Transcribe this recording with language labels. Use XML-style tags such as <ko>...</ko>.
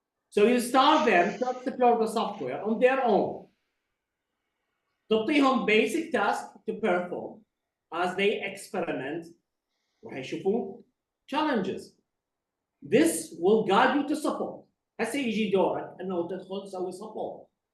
<en>So you start them to explore the software on their own.</en> <ar>تعطيهم</ar> <en>basic tasks to perform as they experiment.</en> <ar>راح يشوفون challenges.</ar> <en>This will guide you to support.</en> <ar>هسه يجي دورك انه تدخل تسوي support.</ar>